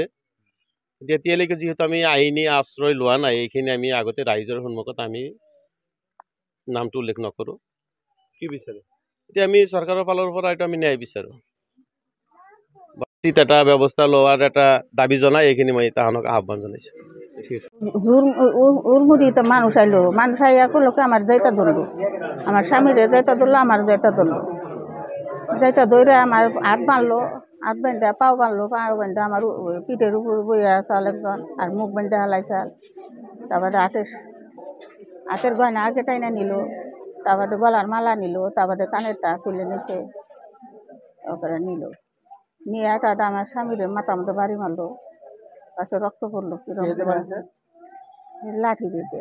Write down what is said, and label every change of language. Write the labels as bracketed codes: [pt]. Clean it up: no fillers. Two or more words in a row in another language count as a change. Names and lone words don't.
[as] এতিয়ালৈকে যিহেতু আমি আইনী আশ্ৰয় লোৱা নাই, এইখিনি আমি আগতে ৰাইজৰ সন্মুখত আমি নামটো উল্লেখ নকৰোঁ। কি বিচাৰে? এতিয়া আমি চৰকাৰৰ ফালৰ পৰা এইটো আমি ন্যায় বিচাৰোঁ। এটা ব্যৱস্থা লোৱাৰ এটা দাবী জনাই এইখিনি মই তাহাঁতক আহ্বান জনাইছোঁ। [bn] উর্মুড়িতে মানুষ আইলো, মানুষ আইয়া করলো আমার যাইতা ধরলো, আমার স্বামীরে যাইতা ধরলো, আমার যাইতা ধরলো, যাইতা ধরে আমার হাত বাঁধলো, হাত বান্ধা পাও বাঁধলো, পাও বান্ধা আমার পিঠের উপর বইয়া চাল একজন, আর মুখ বান্ধা হালাই চাল, তারপরে হাতের গয়না আগে টাইনা নিল, তারপরে গলার মালা নিল, তারপরে কানের তা খুলে নিছে, ওপরে নিল, নিয়ে তাদের আমার স্বামীরে মাথা মতো বাড়ি মারলো, কাছে রক্ত পড়লো, লাঠি দিয়ে।